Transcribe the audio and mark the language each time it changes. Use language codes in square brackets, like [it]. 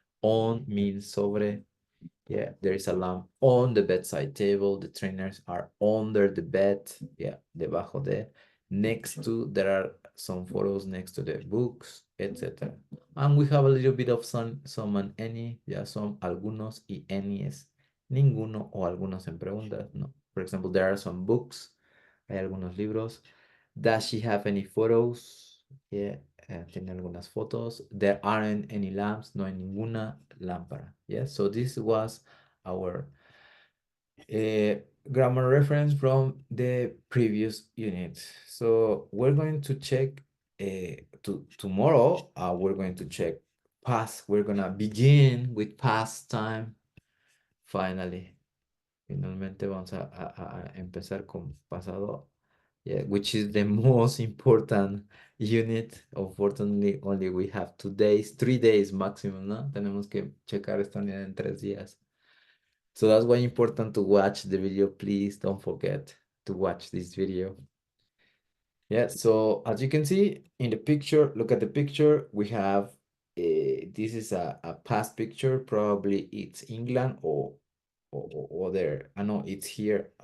[en] On means sobre. Yeah, there is a lamp on the bedside table. The trainers are under the bed. Yeah, [es] debajo de. [en] Next to, there are some photos next to the books, etc. And we have a little bit of some and any. [es] Yeah, some, algunos y any es ninguno o algunos en preguntas. No. [en] For example, there are some books. [es] Hay algunos libros. [en] Does she have any photos? [es] Yeah, tiene algunas fotos. [en] There aren't any lamps. [es] No hay ninguna lámpara. [en] Yeah, so this was our grammar reference from the previous unit. So we're going to check tomorrow. We're going to check past. We're gonna begin with past time. Finally. [es] Finalmente vamos a empezar con pasado, [en] yeah, which is the most important unit. Unfortunately, only we have 2 days, 3 days maximum, ¿no? [es] Tenemos que checar esta unidad en 3 días. [en] So that's why important to watch the video. Please don't forget to watch this video. Yeah, so as you can see in the picture, look at the picture, we have this is a past picture, probably it's England or there. I know it's here.